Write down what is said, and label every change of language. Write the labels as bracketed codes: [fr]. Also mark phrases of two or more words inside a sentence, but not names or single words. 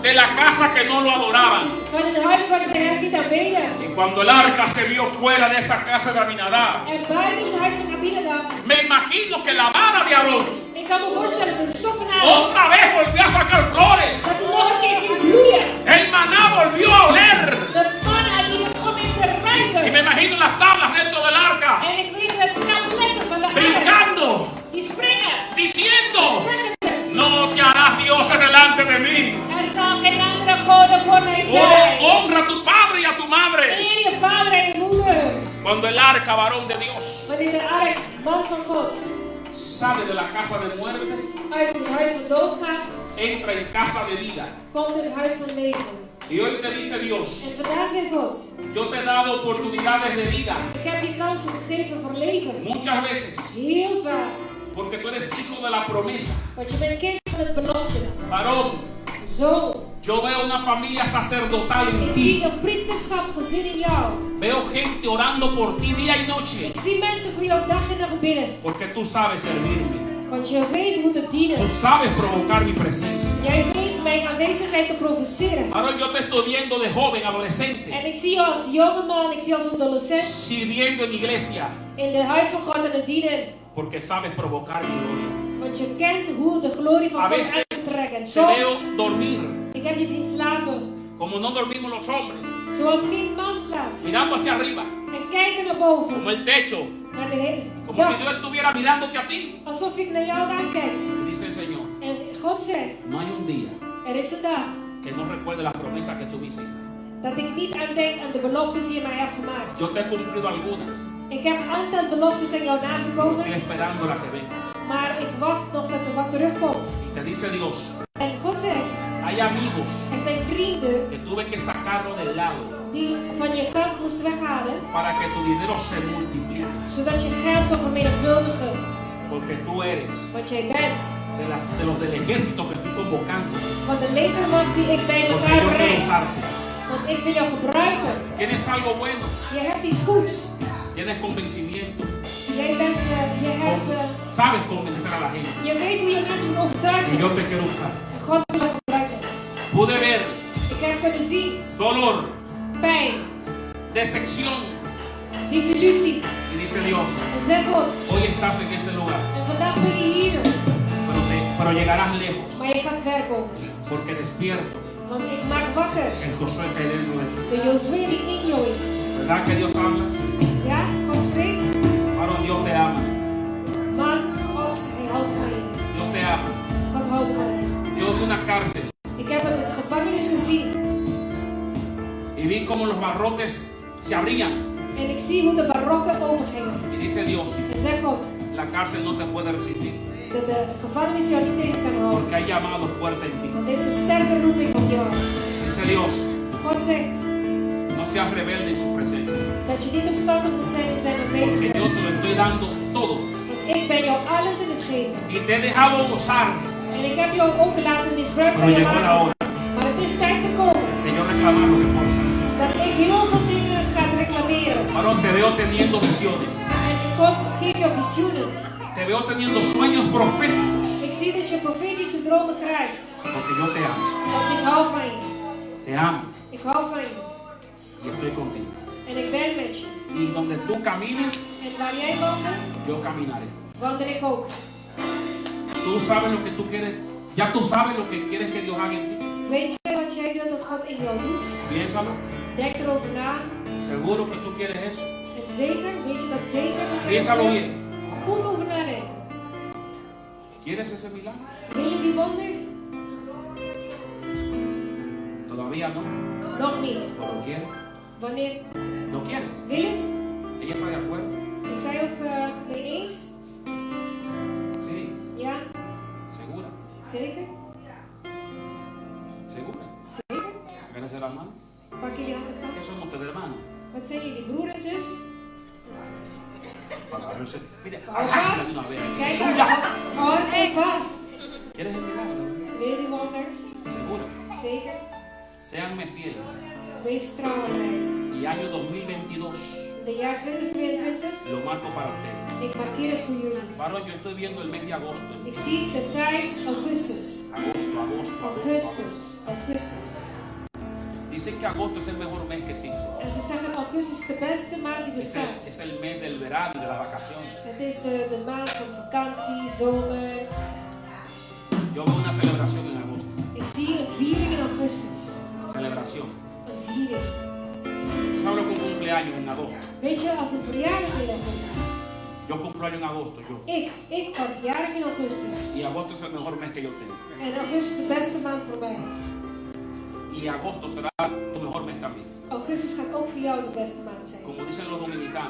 [es] la casa que no lo adoraban. [nl] van in het huis waar ze hem niet aanbeden. [es] Y cuando el arca se vio fuera de esa casa de Aminadab, [nl] En buiten het huis van Abinadab, [es] me imagino que la vara de Aarón [nl] ik kan me voorstellen dat de stok van Aaron, [es] otra vez volvió a sacar flores. [nl] dat hij nog een keer ging bloeien. [es] El maná volvió a oler. [nl] De mannen die begon in te ruiken. [es] Y me imagino las tablas dentro del arca, [nl] En ik weet het tabletten van de aarde, [es] brincando, [nl] die springen, [es] diciendo: [nl] zeggen, [es] no te harás dioses delante de mí. [nl] er zal geen andere goden voor mij zijn. [es] Honra a tu padre y a tu madre. [nl] Eer je vader en je moeder. [es] Cuando el arca, varón de Dios, [nl] Wanneer de ark, man van God, [es] sale de la casa de muerte, [nl] uit het huis van dood gaat, [es] entra en casa de vida. [nl] komt in het huis van leven. [es] Y hoy te dice Dios: [nl] En vandaag zegt God, [es] yo te he dado oportunidades de vida [nl] ik heb je kansen gegeven voor leven. [es] muchas veces, [nl] Heel vaak. [es] porque tú eres hijo de la promesa. [nl] Want je bent kind van het belofte. [es] Varón, [nl] Zo. [es] yo veo una familia sacerdotal en [nl] Ik zie [es] ti. [nl] een priesterschap gezin in jou. [es] Veo gente orando por ti día y noche, [nl] Ik zie mensen voor jou dag en nacht bidden. [es] porque tú sabes servirme. [nl] Want je weet hoe te dienen. [es] Tú sabes provocar mi presencia. [nl] Jij weet mijn aanwezigheid te provoceren. [es] Ahora yo te estoy viendo de joven, adolescente, [nl] En ik zie jou als jonge man, ik zie jou als adolescent [es] sirviendo en iglesia, [nl] in de huis van God aan het dienen. [es] porque sabes provocar mi gloria. [nl] Want je kent hoe de glorie van [es] A [nl] God [es] veces [nl] uit te trekken. [es] te [nl] Soms, [es] veo dormir, [nl] ik heb je zien slapen. [es] como no dormimos los hombres, [nl] Zoals geen man slaapt. [es] mirando hacia arriba, [nl] En kijken naar boven. [es] como el techo, [nl] Naar de hele [es] como si [nl] dag. [es] Dios estuviera mirándote a ti. [nl] Alsof ik naar jou aankijk. [es] Y dice el Señor: [nl] En God zegt, [es] no hay un día [nl] er is een dag [es] que no recuerde las promesas que tú me hiciste. [nl] dat ik niet aan denk aan de beloftes die je mij hebt gemaakt. [es] Yo te he cumplido algunas, [nl] Ik heb een aantal beloftes aan jou nagekomen, [es] estoy esperando la que venga. [nl] maar ik wacht nog dat er wat terugkomt. [es] Y te dice Dios: [nl] En God zegt, [es] hay amigos [nl] er zijn vrienden [es] que tuve que sacarlo del lado [nl] die van je kant moest weghalen, [es] para que tu dinero se multiplique, [nl] zodat je geld zou vermenigvuldigen. [es] porque tú eres [nl] Want jij bent [es] de los del ejército que estoy convocando, [nl] van de legermacht die ik bij [es] porque [nl] elkaar [es] yo quiero [nl] reis. [es] usarte. [nl] Want ik wil jou gebruiken. [es] Tienes algo bueno, [nl] Je hebt iets goeds. [es] tienes convencimiento, [nl] Jij bent, [es] sabes convencer a la gente, [nl] je weet hoe je mensen moet [es] y [nl] overtuigen. [es] yo te quiero usar. [nl] En God wil jou gebruiken. [es] Pude ver [nl] Ik heb kunnen zien [es] dolor, [nl] pijn, [es] decepción, [nl] desillusie. [es] y dice Dios: [nl] En zeg God, [es] hoy estás en este lugar, [nl] en vandaag ben je hier, [es] pero llegarás lejos, [nl] maar je gaat ver komen. [es] porque despierto [nl] Want ik maak wakker [es] el Josué que hay dentro de ti. [nl] de Josué die in jou is. [es] ¿Verdad que Dios habla? [nl] Ja, God spreekt. [es] Varón, Dios te ama, [nl] Maar God, hij houdt van je. [es] Dios te ama. [nl] God houdt van je. [es] Yo vi una cárcel [nl] Ik heb een gevangenis gezien. [es] y vi como los barrotes se abrían, [nl] En ik zie hoe de barokken opengingen. [es] y dice Dios: [nl] En zeg God, [es] la cárcel no te puede resistir, [nl] dat de gevangenis jou niet tegen kan houden. [es] porque hay llamado fuerte en ti. [nl] Want er is een sterke roeping op jou. [es] Dice Dios: [nl] God zegt [es] no seas rebelde en su presencia, [nl] dat je niet opstandig moet zijn in zijn [es] porque yo [nl] aanwezigheid. [es] te lo estoy dando todo, [nl] Want ik ben jou alles in het geven. [es] y te he dejado gozar, [nl] En ik heb jou ook laten misbruiken [es] pero [nl] van je [es] llegó la [nl] maken. [es] hora [nl] Maar het is tijd gekomen [es] de yo reclamar lo que puedo hacer. [nl] dat ik heel veel dingen ga reclameren. [es] Varón, te veo teniendo visiones, [nl] En God geeft jou visioenen. [es] te veo teniendo sueños proféticos, [nl] Ik zie dat je profetische dromen krijgt. [es] porque yo te amo, [nl] Want ik hou van je. [es] te amo [nl] Ik hou van je. [es] y estoy contigo. [nl] En ik ben met je. [es] Y donde tú camines, [nl] En waar jij wandelt, [es] yo caminaré. [nl] wandel ik ook. [es] Tú sabes lo que tú quieres, ya tú sabes lo que quieres que Dios haga en ti. [nl] Weet je wat jij wil dat God in jou doet? [es] Piénsalo, [nl] Denk erover na. [es] seguro que tú quieres eso. [nl] En zeker, weet je dat zeker? Dat je [es] Piénsalo [nl] dat [es] bien. [nl] wilt? Goed over nadenken. [es] ¿Quieres ese milagro? [nl] Wil je die wonder? [es] Todavía no, [nl] Nog niet. [es] pero lo quieres. [nl] Wanneer? [es] ¿Lo quieres? [nl] Wil het? [es] ¿Ella está de acuerdo? [nl] Is zij ook mee eens? [es] Sí, [nl] Ja? [es] segura, [nl] Zeker? [es] segura. [nl] Zeker? [es] ¿Quieres ser hermano? [nl] Pak jullie handen [es] ¿Qué [nl] vast. [es] somos ustedes, hermanos? [nl] Wat zijn jullie, broer en zus? [es] Mire, [nl] Hou [es] agárrate [nl] vast. [es] de una vez. [nl] Kijk [es] Jesús, [nl] maar. [es] ya. [nl] Hou vast. [es] ¿Quieres el milagro? [nl] Wil je die wonder? [es] Seguro. [nl] Zeker? [es] Séanme fieles. [nl] Wees trouw aan mij. [es] Y año 2022, [nl] In het jaar 2022, [es] lo marco para ustedes. [nl] ik markeer het voor jullie. [es] Varón, yo estoy viendo el mes de agosto. [nl] Ik zie de tijd Augustus. [es] Agosto. [nl] Augustus. [es] Dicen que agosto es el mejor mes que existe. [nl] En ze zeggen Augustus is de beste maand die bestaat. [es] Es el mes del verano y de las vacaciones. [nl] Het is de maand van vakantie, zomer. [es] Yo veo una celebración en agosto. [nl] Ik zie een viering in Augustus. [es] Celebración. [nl] Een viering. [es] ¿Tú sabes lo que un cumpleaños en agosto? [nl] Weet je, als een verjaardag in Augustus. [es] Yo cumplo año en agosto, yo. [nl] Ik word jarig in Augustus. [es] Y agosto es el mejor mes que yo tengo. [nl] En Augustus is de beste maand voor mij. [es] Y agosto será tu mejor mes también. [nl] Augustus gaat ook voor jou de beste maand zijn. [es] Como dicen los dominicanos,